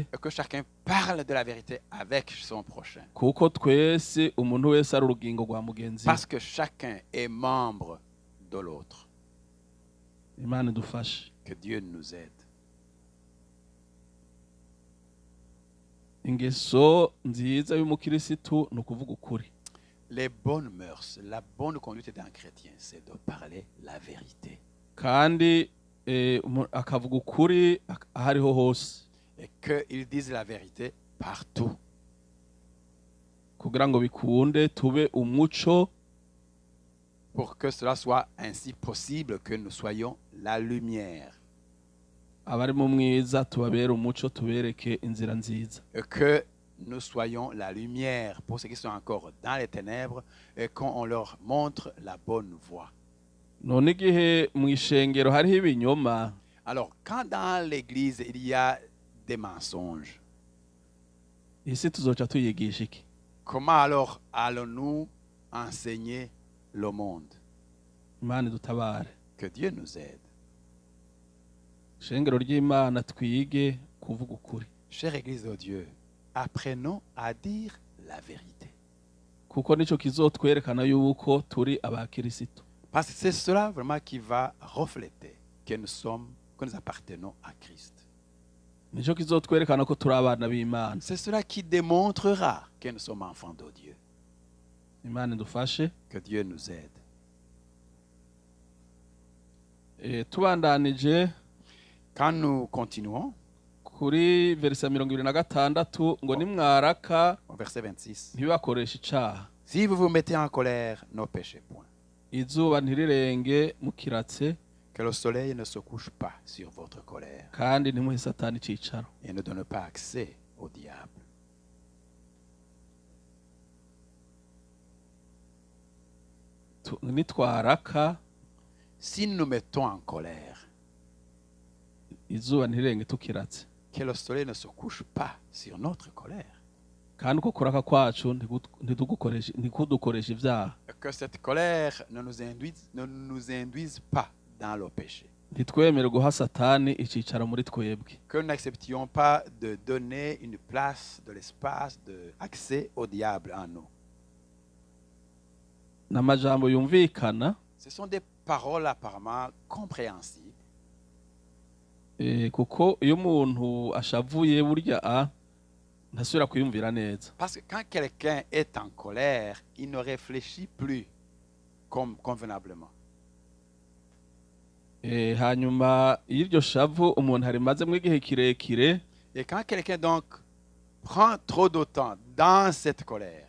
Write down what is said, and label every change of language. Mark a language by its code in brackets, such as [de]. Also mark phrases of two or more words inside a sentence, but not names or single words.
[fr] Et que chacun parle de la vérité avec son prochain. [rn] kuko twese umuntu wese ari urugingo rwa mugenzi we. [fr] Parce que chacun est membre de l'autre. [rn] Imana idufashe. [fr] Que Dieu nous aide. [rn] Ingeso nziza y'umukirisitu ni ukuvuga ukuri. [fr] Les bonnes mœurs, la bonne conduite d'un chrétien, c'est de parler la vérité. [rn] Kandi akavuga ukuri ahariho hose. [fr] Et qu'ils disent la vérité partout. [rn] Kugira ngo bikunde tube umuco. [fr] Pour que cela soit ainsi possible, que nous soyons la lumière. [rn] Abari mu mwiza tubabere umuco tubereke inzira nziza. [fr] Et que nous soyons la lumière pour ceux qui sont encore dans les ténèbres et qu'on leur montre la bonne voie. [rn] None igihe mu ishengero hariho ibinyoma. [fr] Alors, quand dans l'église il y a des mensonges, [rn] isi tuzoca tuyigisha iki? [fr] comment alors allons-nous enseigner le monde? [rn] Imana idutabare. [fr] Que Dieu nous aide. [rn] shengero ry'Imana twige kuvuga ukuri [fr] Chère Église de Dieu, apprenons à dire la vérité. [rn] kuko nico kizotwerekana yuko turi abakirisitu. [fr] Parce que c'est cela vraiment qui va refléter que nous appartenons à Christ. [rn] Nico kizotwerekana ko turi abana b'Imana. [fr] C'est cela qui démontrera que nous sommes enfants de Dieu. [rn] Imana idufashe. [fr] Que Dieu nous aide. [rn] Tubandanije [fr] Quand nous continuons, [rn] kuri verse 26 ngo nimwaraka [fr] au verset 26, [rn] ntibakoresha icaha. [fr] si vous vous mettez en colère, ne péchez point. [rn] Izuba ntirirenge mukiratse [fr] Que le soleil ne se couche pas sur votre colère [rn] kandi ntimuhe Satani icicaro. [fr] et ne donne pas accès au diable. [rn] Nitwaraka [fr] Si nous nous mettons en colère, [rn] izuba ntirirenge tukiratse [fr] que le soleil ne se couche pas sur notre colère. [rn] kandi uko kuraka kwacu ntikudukoresha ivyaha. [fr] Que cette colère ne nous induise pas dans le péché. [rn] Ntitwemere guha Satani icicaro muri twebwe. [fr] Que nous n'acceptions pas de donner une place, de l'espace, d'accès au diable en nous. [rn] N'amajambo yumvikana [fr] Ce sont des paroles apparemment compréhensibles. [rn] Kuko iyo umuntu ashavuye burya ntasubira kwiyumvira neza. [fr] Parce que quand quelqu'un est en colère, il ne réfléchit plus convenablement. [rn] Hanyuma y'iryo shavu umuntu harimazemo igihe kirekire. [fr] Et quand quelqu'un donc prend trop de temps dans cette colère,